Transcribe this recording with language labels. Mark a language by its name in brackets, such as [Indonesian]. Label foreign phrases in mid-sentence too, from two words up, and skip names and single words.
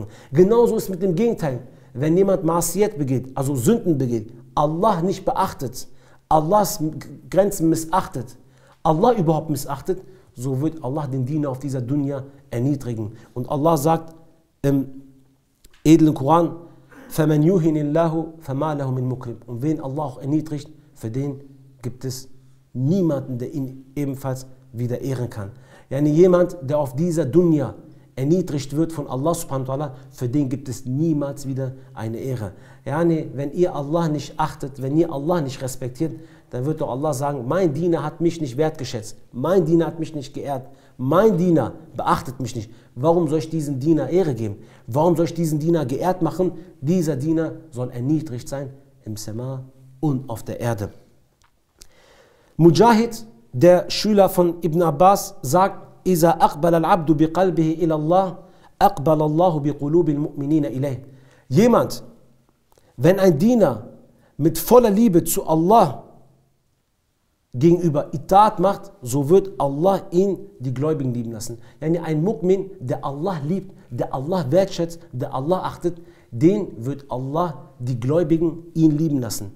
[German] Genauso ist mit dem Gegenteil. Wenn jemand Ma'asiyat begeht, also Sünden begeht, Allah nicht beachtet, Allahs Grenzen missachtet, Allah überhaupt missachtet, so wird Allah den Diener auf dieser Dunya erniedrigen. Und Allah sagt im edlen Koran, [Arabic] فَمَنْ يُهِنِ اللَّهُ فَمَا لَهُ مِنْ مُكْرِمٍ. [German] Und wen Allah auch erniedrigt, für den gibt es niemanden, der ihn ebenfalls wieder ehren kann. Yani jemand, der auf dieser Dunya erniedrigt wird von Allah [Arabic] سبحانه وتعالى, [German] für den gibt es niemals wieder eine Ehre. Yani, wenn ihr Allah nicht achtet, wenn ihr Allah nicht respektiert, dann wird doch Allah sagen, mein Diener hat mich nicht wertgeschätzt, mein Diener hat mich nicht geehrt, mein Diener beachtet mich nicht. Warum soll ich diesem Diener Ehre geben? Warum soll ich diesen Diener geehrt machen? Dieser Diener soll erniedrigt sein im Sama und auf der Erde. Mujahid, der Schüler von Ibn Abbas, sagt, [Arabic] إِذَا أَقْبَلَ الْعَبْدُ بِقَلْبِهِ إِلَى اللَّهِ أَقْبَلَ اللَّهُ بِقُلُوبِ الْمُؤْمِنِينَ إِلَيْهِ. [German] Jemand, wenn ein Diener mit voller Liebe zu Allah gegenüber Itaat macht, so wird Allah ihn die Gläubigen lieben lassen. Yani ein Mu'min, der Allah liebt, der Allah wertschätzt, der Allah achtet, den wird Allah die Gläubigen ihn lieben lassen.